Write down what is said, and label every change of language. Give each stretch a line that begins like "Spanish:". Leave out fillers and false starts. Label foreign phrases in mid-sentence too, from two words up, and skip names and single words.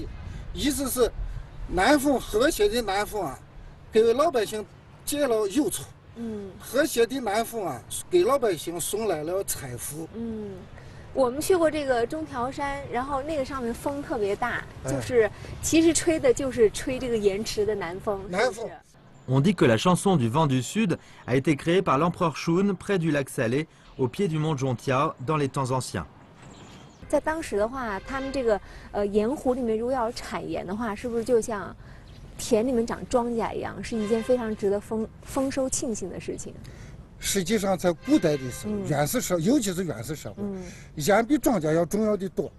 Chinese: 意思是，南风和谐的南风啊，给老百姓解了忧愁。和谐的南风啊，给老百姓送来了财富。我们去过这个中条山，然后那个上面风特别大，就是其实吹的就是吹这个盐池的南风。南风。
French: On dit que la chanson du vent du sud a été créée par l'empereur Shun près du lac Salé, au pied du mont Zhongtiao, dans les temps anciens.
Chinese: 在当时的话，他们这个盐湖里面如果要产盐的话，是不是就像田里面长庄稼一样，是一件非常值得丰收庆幸的事情？实际上，在古代的时候，原始社，尤其是原始社会，盐比庄稼要重要的多。